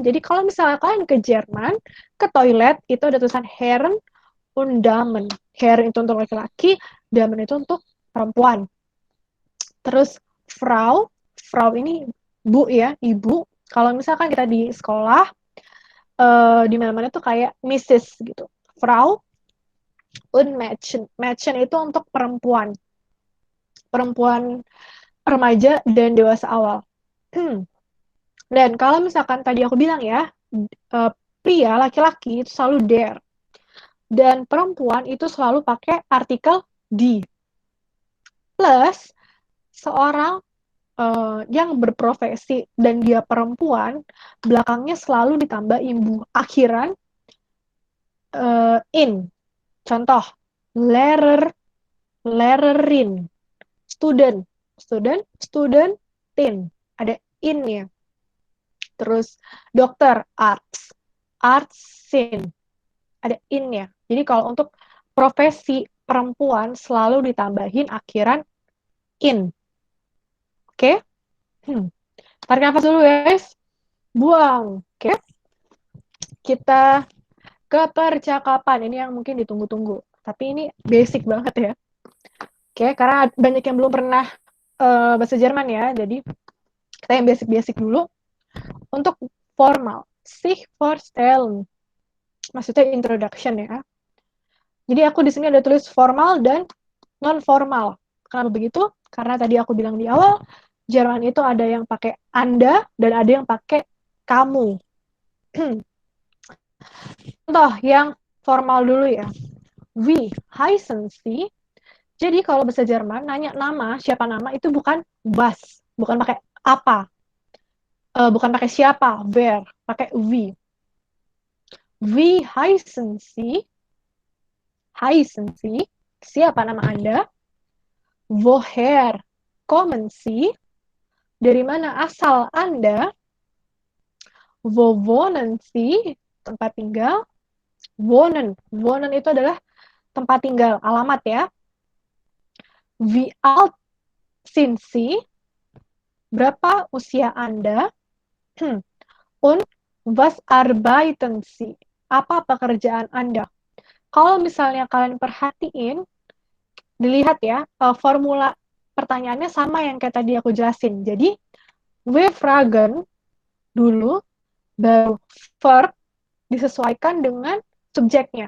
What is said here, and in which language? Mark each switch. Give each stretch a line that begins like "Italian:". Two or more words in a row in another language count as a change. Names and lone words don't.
Indonesian: Jadi kalau misalnya kalian ke Jerman, ke toilet itu ada tulisan
German: Herren und Damen.
Indonesian: Herren itu untuk laki-laki, Damen itu untuk perempuan. Terus Frau, Frau ini bu ya, ibu. Kalau misalkan kita di sekolah, di mana-mana tuh kayak Mrs. gitu.
German: Frau und Mädchen.
Indonesian: Mädchen itu untuk perempuan. Perempuan remaja dan dewasa awal. Dan kalau misalkan tadi aku bilang ya, pria, laki-laki itu selalu der. Dan perempuan itu selalu pakai artikel die. Plus, seorang yang berprofesi dan dia perempuan, belakangnya selalu ditambah imbu akhiran in. Contoh,
German: Lehrer, Lehrerin, student, student, studentin.
Indonesian: Ada in-nya. Terus dokter,
German: arts, artsin.
Indonesian: Ada in-nya. Jadi kalau untuk profesi perempuan selalu ditambahin akhiran in. Oke? Tarik nafas dulu guys. Buang. Oke? Kita ke percakapan. Ini yang mungkin ditunggu-tunggu. Tapi ini basic banget ya. Oke, karena banyak yang belum pernah bahasa Jerman ya. Jadi kita yang basic-basic dulu. Untuk formal.
German: Sich vorstellen.
Indonesian: Maksudnya introduction ya. Jadi aku di sini ada tulis formal dan non formal. Kenapa begitu? Karena tadi aku bilang di awal, Jerman itu ada yang pakai Anda dan ada yang pakai kamu. Contoh yang formal dulu ya.
German: Wie heißen Sie?
Indonesian: Jadi kalau bahasa Jerman nanya nama, siapa nama itu bukan was, bukan pakai apa. Bukan pakai siapa, wer, pakai wie.
German: Wie heißen Sie? Heißen Sie?
Indonesian: Siapa nama Anda?
German: Woher kommen Sie?
Indonesian: Dari mana asal Anda?
German: Wo wohnen Sie?
Indonesian: Tempat tinggal. Wohnen. Wohnen itu adalah tempat tinggal, alamat ya.
German: Wie alt sind Sie?
Indonesian: Berapa usia Anda?
German: Und was arbeiten Sie?
Indonesian: Apa pekerjaan Anda? Kalau misalnya kalian perhatiin, dilihat ya, formula pertanyaannya sama yang kayak tadi aku jelasin. Jadi,
German: we fragen
Indonesian: dulu, baru verb disesuaikan dengan subjeknya.